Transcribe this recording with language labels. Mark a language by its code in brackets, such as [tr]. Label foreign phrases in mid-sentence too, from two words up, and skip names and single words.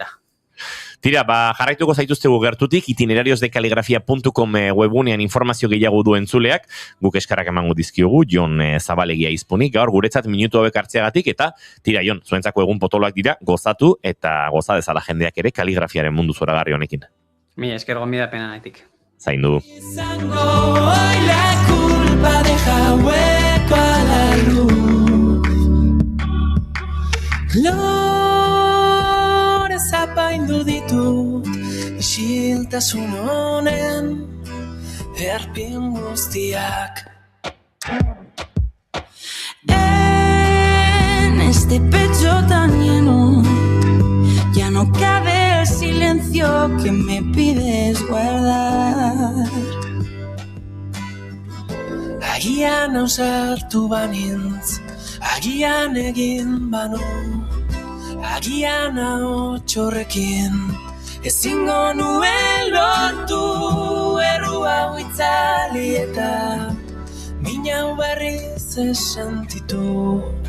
[eu] Tira, jarraituko zaituztegu gertutik, itinerariosdekaligrafia.com webunean informazio gehiago duen zuleak, guk eskarrak emango dizkiogu, Jon Zabalegia izpunik, gaur guretzat minutu hauek hartzeagatik, eta tira, Jon, zuentzako egun potoloak dira, gozatu eta goza dezala jendeak ere kaligrafiaren mundu zoragarri honekin. Mi esker gonbidapena gaitik. Zaindu. [es] Hoy la culpa deja hueco a la luz. [eu] Lores apaindu dit maitasun honen erpin guztiak. [es] En este pecho tan lleno ya no cabe el silencio que me pides guardar. [eu] Agian ausartu banintz, agian egin banu, agian ahotsorrekin ezingo nuen lortu errua hau itzali eta min hau berriz sentitu.